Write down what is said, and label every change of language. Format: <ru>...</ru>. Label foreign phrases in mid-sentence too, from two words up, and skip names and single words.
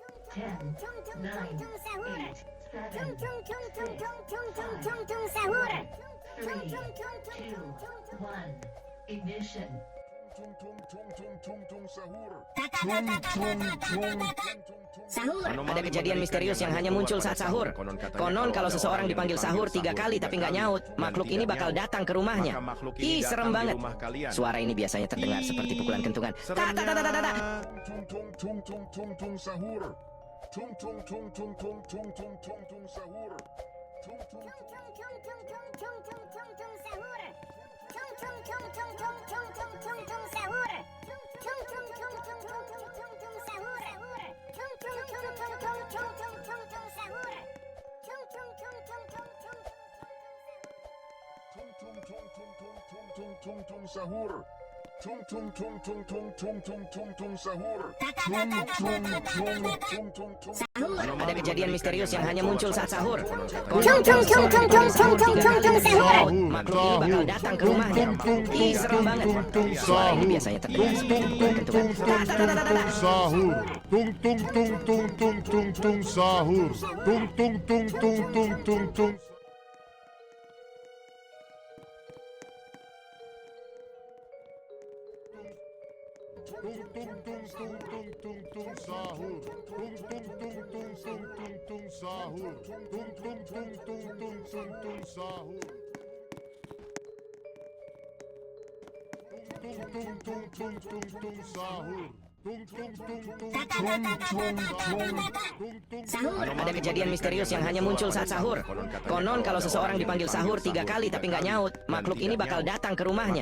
<id>10, Tung tung 9, tung sahur. 8, Tung 7, tung tung tung 6, tung tung 5, tung tung sahur. 4, Tung 3, tung tung tung 2, tung tung. 1. Ignition. Tung tung tung tung tung tung sahur. Sahur. Ada kejadian misterius yang hanya muncul saat sahur. Konon kalau seseorang dipanggil sahur 3 kali tapi nggak nyaut, makhluk ini bakal datang ke rumahnya. Ih, serem banget. Suara ini biasanya terdengar seperti pukulan kentungan. Ta ta ta ta ta ta. Tung tung tung tung tung tung sahur. Tung tung tung tung tung tung tung tung tung sahur. Tung tung Tung tung tung tung tung tung tung tung sahur. Tung tung tung tung tung tung tung tung tung sahur. Tung tung tung tung tung tung tung tung sahur. Tung tung tung tung tung tung tung tung tung sahur. Tung tung tung tung tung tung tung tung sahur. tung tung tung tung tung tung tung tung tung sahur. Tung tung tung tung tung tung sahur. Ada kejadian misterius yang hanya muncul saat sahur. Tung tung tung tung tung tung tung tung tung sahur. Makhluk ini bakal datang ke rumahnya. Ih, serem banget. Suara ini biasanya terdengar seperti pukulan kentungan. Ta ta ta ta ta ta. Sahur. Tung tung tung tung tung tung tung sahur. Tung tung tung tung tung tung tung. Tung tung tung tung tung tung tung sahur. Tung tung tung tung tung tung tung sahur. Tung tung tung tung tung tung tung sahur. Tung tung tung tung tung tung sahur. Tung tung tung tung tung tung tung tung. Ada kejadian misterius yang hanya muncul saat sahur. Konon kalau seseorang dipanggil sahur 3 kali tapi nggak nyaut, makhluk ini bakal datang ke rumahnya.</id>